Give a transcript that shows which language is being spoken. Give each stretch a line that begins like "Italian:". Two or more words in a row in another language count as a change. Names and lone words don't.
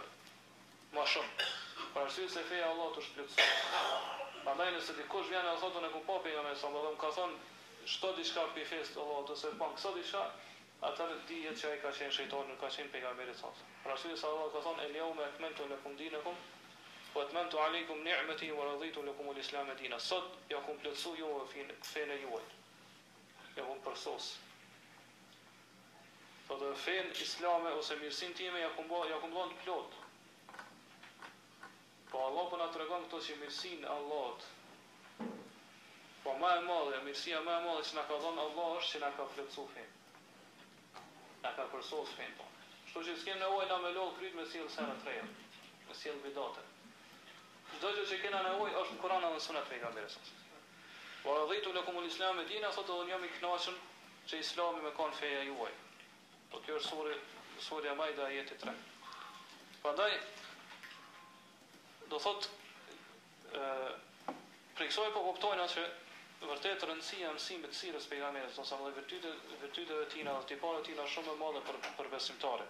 Albanian: Më shumë. Për arsye se feja e Allahut është plotësuar. Prandaj nëse dikush vjen dhe thotë ne kum pa pejgamberin
Arabic: صلى الله عليه وسلم,
Albanian: më ka thonë shto diçka për festë të Allahut ose pa këso diçka, atëherë dihet që ai ka qenë shejtani, nuk ka qenë pejgamberi
Arabic: صلى الله عليه وسلم.
Albanian: Për arsye se Allah ka thonë
Arabic: اليوم أكملت لكم دينكم وأتممت عليكم نعمتي ورضيت لكم الإسلام دينا.
Albanian: Sot ja kum plotësu ju fenë juaj. Ja kum përsos. Po dhe fenë islame ose mirësinë time ja kum dhënë plot. Po Allah po na tregon këto që mirësinë Allahut. Po më e madhe, mirësia më e madhe që na ka dhënë Allah është që na ka plotësuar fenë. Na ka përsos fenë. Kështu që s'kem nevojë na me lodh kryt me sjell sena të reja, me sjell bidate. Çdo gjë që kena nevojë është në Kur'an dhe në Sunet e pejgamberit.
Arabic: ورضيت لكم الإسلام دينا,
Albanian: sot unë jam i kënaqur që Islami më kanë feja juaj. Po kjo është surja Maida ajeti 3. Prandaj do thot për kësaj po kuptojnë se vërtet rëndësia e mësimit të sirrës pejgamberit ose virtytet e tij dhe tiparet e tij janë shumë të mëdha për besimtarin.